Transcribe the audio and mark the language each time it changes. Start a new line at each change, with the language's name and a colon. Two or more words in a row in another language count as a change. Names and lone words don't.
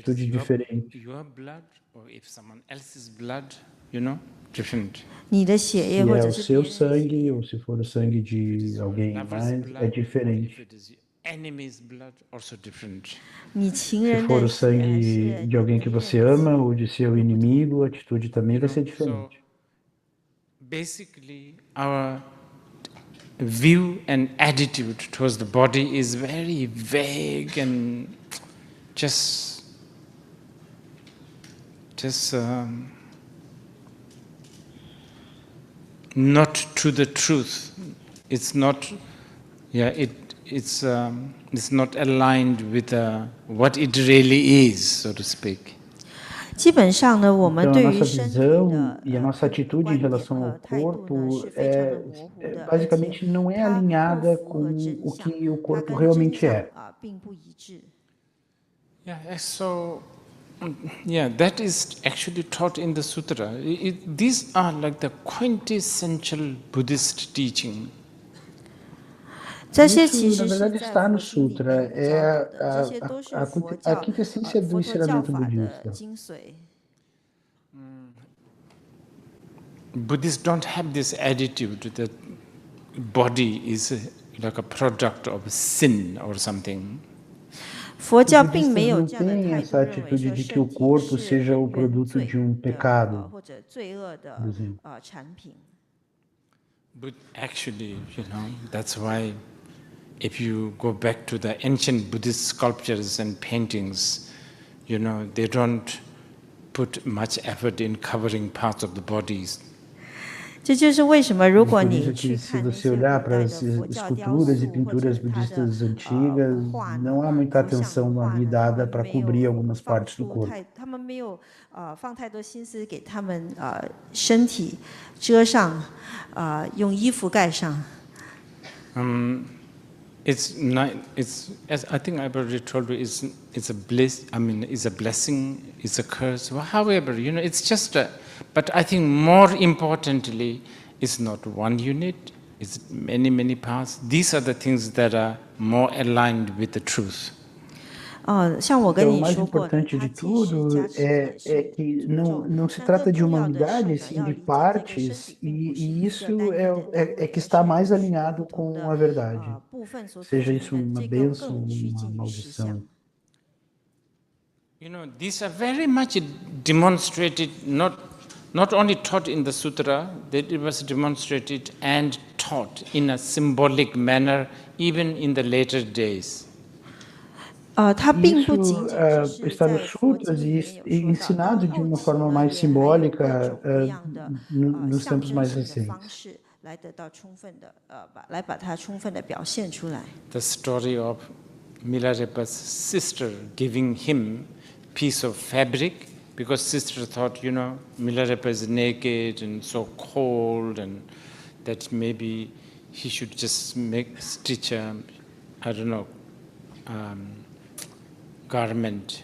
Portuguese: atitude diferente.
English: your blood, or if someone else's blood, you know, different.
Chinese: 你的血
Portuguese: Se
Chinese: 液或
Portuguese: é
Chinese: 者
Portuguese: o
Chinese: 是别
Portuguese: seu
Chinese: 人的血
Portuguese: sangue
Chinese: 液，
Portuguese: ou se for o sangue de alguém
English: Lover's
Portuguese: mais,
English: blood,
Portuguese: é
English: or if
Portuguese: diferente.
English: it is enemy's blood, also different.
Chinese: 你情
Portuguese: Se
Chinese: 人
Portuguese: for
Chinese: 的
Portuguese: o
Chinese: 血还
Portuguese: sangue
Chinese: 是
Portuguese: de alguém
Chinese: 你
Portuguese: que
Chinese: 敌人
Portuguese: você
Chinese: 的
Portuguese: ama
Chinese: 血，
Portuguese: ou de seu inimigo, a atitude também vai ser
English: So
Portuguese: diferente.
English: basically, our view and attitude towards the body is very vague and just not to the truth. It's not, it's not aligned with what it really is, so to speak.
Chinese: 基本上呢，我们
Portuguese: Então, a
Chinese: 对于
Portuguese: nossa
Chinese: 身体
Portuguese: visão
Chinese: 的
Portuguese: e a nossa atitude em
Chinese: 观点
Portuguese: relação
Chinese: 和
Portuguese: ao
Chinese: 态度呢
Portuguese: corpo
Chinese: 是非常的模糊的，而且
Portuguese: basicamente não é
Chinese: 它不
Portuguese: alinhada
Chinese: 符合
Portuguese: com
Chinese: 真
Portuguese: o
Chinese: 相，
Portuguese: que o
Chinese: 它
Portuguese: corpo
Chinese: 跟真
Portuguese: realmente
Chinese: 相
Portuguese: é.
Chinese: 并不一致。
English: So, that is actually taught in the sutra. These are like the quintessential Buddhist teaching.
Chinese: 这些
Portuguese: Isso,
Chinese: 其
Portuguese: na
Chinese: 实是
Portuguese: verdade,
Chinese: 在
Portuguese: está
Chinese: 佛
Portuguese: no
Chinese: 经里
Portuguese: Sutra.
Chinese: 面教
Portuguese: É
Chinese: 导的，这些都是佛
Portuguese: a
Chinese: 教
Portuguese: quintessência do
Chinese: 佛陀教
Portuguese: ensinamento
Chinese: 法的
Portuguese: budista.
Chinese: 精髓。
English: Buddhists don't have this attitude that body is like a product of sin or something.
Chinese: 佛
Portuguese: Os
Chinese: 教并
Portuguese: budistas
Chinese: 没有
Portuguese: não
Chinese: 这样的
Portuguese: têm
Chinese: 态
Portuguese: essa
Chinese: 度，认为
Portuguese: atitude
Chinese: 说
Portuguese: de que
Chinese: 身
Portuguese: o
Chinese: 体
Portuguese: corpo
Chinese: 是
Portuguese: seja o
Chinese: 原
Portuguese: produto
Chinese: 罪
Portuguese: de um
Chinese: 的
Portuguese: pecado,
Chinese: 或者罪恶的
Portuguese: por exemplo.
Chinese: 产品。
English: But actually, that's why if you go back to the ancient Buddhist sculptures and paintings, they don't put much effort in covering parts of the bodies.
Chinese: 这就是为什么，如果
Portuguese: Por
Chinese: 你
Portuguese: isso
Chinese: 去
Portuguese: que se
Chinese: 看那
Portuguese: você
Chinese: 些古
Portuguese: olhar
Chinese: 代
Portuguese: para
Chinese: 的
Portuguese: as
Chinese: 佛教雕
Portuguese: esculturas e
Chinese: 塑或者
Portuguese: pinturas
Chinese: 是它的
Portuguese: budistas antigas,
Chinese: 画呢
Portuguese: não há muita
Chinese: 佛像的
Portuguese: atenção
Chinese: 画
Portuguese: ali
Chinese: 呢，他
Portuguese: dada
Chinese: 们
Portuguese: para
Chinese: 没
Portuguese: cobrir
Chinese: 有
Portuguese: algumas
Chinese: 放
Portuguese: partes do
Chinese: 出
Portuguese: corpo.
Chinese: 他们没有放太多心思给他们身体遮上，用衣服盖上。
English: It's not. It's as I think I've already told you. It's a bliss. I mean, it's a blessing. It's a curse. However, it's just. But I think more importantly, it's not one unit. It's many, many parts. These are the things that are more aligned with the truth.
Chinese: 像我跟
Portuguese: Então, o
Chinese: 你
Portuguese: mais
Chinese: 说过的，
Portuguese: importante
Chinese: 它
Portuguese: de
Chinese: 其实
Portuguese: tudo
Chinese: 加持的
Portuguese: é
Chinese: 是
Portuguese: que
Chinese: 诅咒，
Portuguese: não se
Chinese: 但
Portuguese: trata
Chinese: 更
Portuguese: de
Chinese: 重
Portuguese: uma
Chinese: 要的是
Portuguese: unidade,
Chinese: 呢，
Portuguese: sim
Chinese: 要
Portuguese: de
Chinese: 理解这个身
Portuguese: partes,
Chinese: 体并不是
Portuguese: e
Chinese: 一个
Portuguese: isso
Chinese: 单一的单
Portuguese: é
Chinese: 位，
Portuguese: que
Chinese: 而
Portuguese: está
Chinese: 是
Portuguese: mais
Chinese: 由
Portuguese: alinhado
Chinese: 不同
Portuguese: com
Chinese: 的
Portuguese: a verdade.
Chinese: 部分所组
Portuguese: Seja
Chinese: 成
Portuguese: isso
Chinese: 的，
Portuguese: uma
Chinese: 这更
Portuguese: bênção ou
Chinese: 趋
Portuguese: uma
Chinese: 近于实相。
Portuguese: maldição.
English: These are very much demonstrated, not only taught in the sutra, that it was demonstrated and taught in a symbolic manner, even in the later days.
Chinese: 它并不
Portuguese: Isso
Chinese: 仅仅只是
Portuguese: está
Chinese: 在
Portuguese: nos
Chinese: 佛经
Portuguese: sutras
Chinese: 里
Portuguese: e
Chinese: 面有说到，到
Portuguese: ensinado de
Chinese: 后
Portuguese: uma
Chinese: 期
Portuguese: forma
Chinese: 呢
Portuguese: mais
Chinese: 也还有各
Portuguese: simbólica
Chinese: 种各样的
Portuguese: nos
Chinese: 象
Portuguese: tempos
Chinese: 征
Portuguese: mais
Chinese: 性的方
Portuguese: recentes.
Chinese: 式来得到充分的来把它充分的表现出来。
English: The story of Milarepa's sister giving him piece of fabric because sister thought, Milarepa is naked and so cold, and that maybe he should just stitch a, I don't know, garment.